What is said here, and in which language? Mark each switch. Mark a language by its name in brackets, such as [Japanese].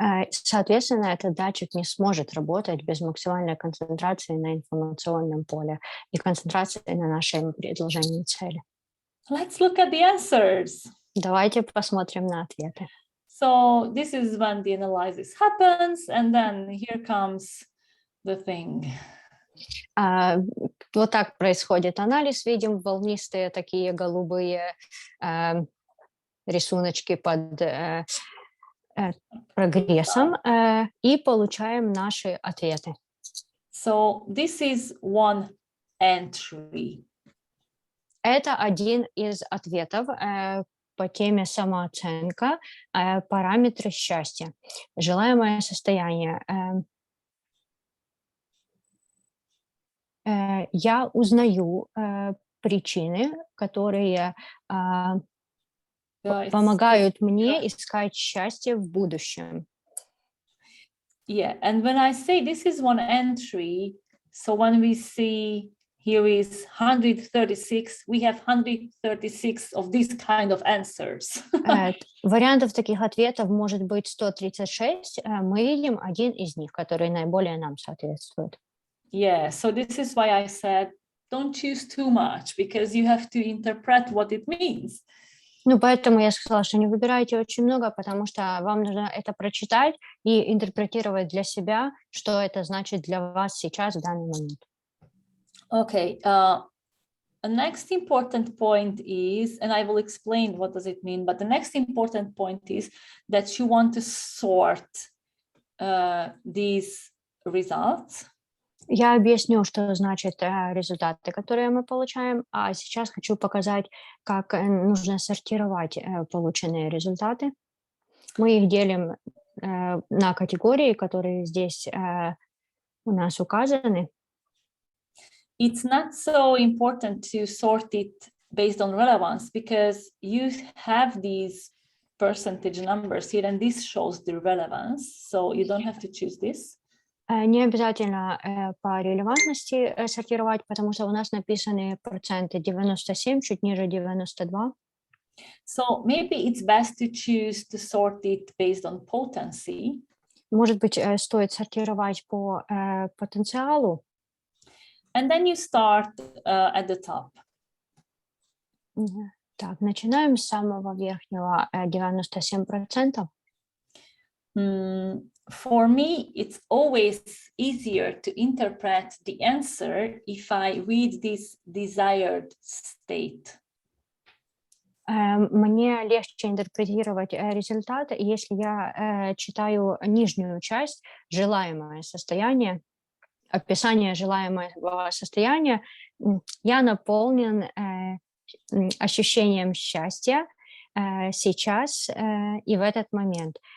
[Russian] Соответственно, этот датчик не сможет работать без максимальной концентрации на информационном поле и концентрации на нашем предложении цели. [English] Let's look at the answers. [Russian] Давайте посмотрим на ответы. [English] So this is when the analysis happens, and then here comes the thing. [Russian] Вот так происходит анализ. Видим волнистые такие голубые рисуночки под прогрессом и получаем наши ответы. [English] So this is one entry. [Russian] Это один из ответов по теме самооценка, параметры счастья, желаемое состояние. Я узнаю причины, которые помогают мне искать счастье в будущем. [English] Yeah, and when I say this is one entry, so when we see here is 136. We have 136 of these kind of answers. [Russian] Вариантов таких ответов может быть 136. Мы видим один из них, который наиболее нам соответствует. [English] Yeah, so this is why I said, don't choose too much, because you have to interpret what it means. [Russian] Ну, поэтому я сказала, что не выбирайте очень много, потому что вам нужно это прочитать и интерпретировать для себя, что это значит для вас сейчас, в данный момент. [English] Okay, the next important point is, and I will explain what does it mean, but the next important point is that you want to sort these results. [Russian] Я объясню, что значит результаты, которые мы получаем, а сейчас хочу показать, как нужно сортировать полученные результаты. Мы их делим на категории, которые здесь у нас указаны. [English] It's not so important to sort it based on relevance, because you have these percentage numbers here, and this shows the relevance, so you don't have to choose this. [Russian] Не обязательно по релевантности сортировать, потому что у нас написаны проценты 97, чуть ниже 92. [English] So maybe it's best to choose to sort it based on potency. [Russian] Может быть, стоит сортировать по потенциалу. [English] And then you start at the top. [Russian] Так, начинаем с самого верхнего, 97%. [English] For me, it's always easier to interpret the answer if I read this desired state. [Russian] Мне легче интерпретировать результаты, если я читаю нижнюю часть, желаемое состояние, описание желаемого состояния. Я наполнен ощущением счастья сейчас и в этот момент.